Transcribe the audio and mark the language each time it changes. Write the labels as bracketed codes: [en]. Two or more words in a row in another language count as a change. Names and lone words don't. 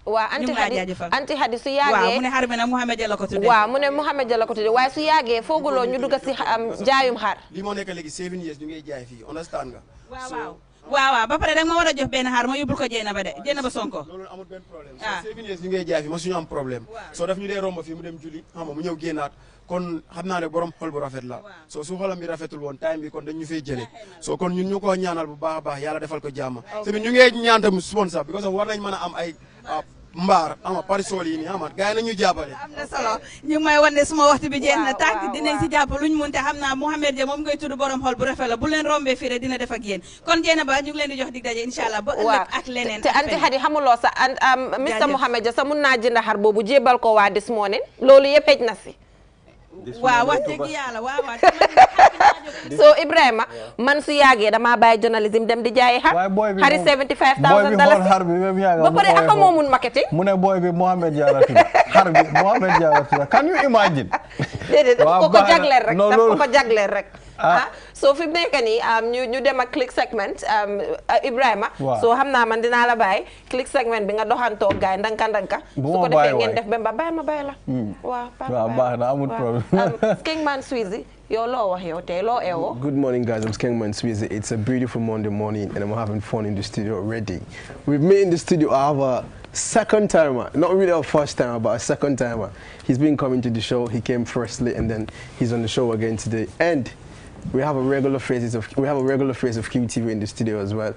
[wo] waaw anti hadi su yàggee waaw mu ne xar bi nag Mouhamed Dia la ko tuddee waaw mu ne Mouhamed Dia la ko tuddee waaye su yàggee fooguloo ñu dugg si jaayum xar li moo nekk léegi [en] 7 years [wo] ñu ngi jaay fii understand nga waaw ba pare danga ma war a jox benn xar ma yóbbul ko Jeynaba de Jeynaba Sonko loolu amul benn problème so [en] 7 years [wo] ñu ngi jaay fii ma suñu am problème soo daf ñu dee romb fii mu dem julli mu ñëw génnaat kon xam naa ne borom xol bu rafet la so su xolam bi rafetul woon time bi kon dañ ñu fay jële so kon ñun ñu ko ñaanal bu baax a baax yàlla defal ko jàmm tamit ñu ngi ñaan tam sponsor because war nañ mën a am ay mbaar parisol yi nii gars yi nañu jàppale am na solo ñu ngi may wan ne suma waxtu bi jeex na tàkk dinañ si jàpp luñ munte xam naa Mouhamed Dia moom ngay tudd borom xol bu rafet la bu leen rombee fii rek dina def ak yéen kon Jeynaba ñu ngi leen di jox dig daje inshallah ba ëllëg ak leneen te anti hadi xamuloo sa Mr Mouhamed Dia sa mun naa jënd xar boobu jébal ko waa [en] this morning [wo] loolu yëpp xëj na si waaw wax dëgg yàlla waaw so Ibrahima man su yàggee damaa bàyyi journalisme dem di jaayi xar xari $75,000 ba pare aka moo mun marketing mu ne boy bi Mouhamed Dia la tudd xar bi Mouhamed Dia la tudd [en] can you imagine [wo] déedéet daf ko jagleel rek so fi mu nekk nii ñu dem ak [en] click segment [wo] Ibrahima so xam naa man dinaa la bàyyi [en] click segment [wo] bi nga doxantoo gaay ndanka su ko defee ngeen def ba bàyyi ma bàyyi la waaw baax na amul problème Skengman Sweezy yow loo wax yow tey loo eewoo [en] Good morning guys, I'm Skengman Sweezy. It's a beautiful Monday morning and I'm having fun in the studio already. We've met in the studio. I have a second timer, not really a first timer, but a second timer. He's been coming to the show. He came firstly and then he's on the show again today. And we have a regular face of QTV in the studio as well.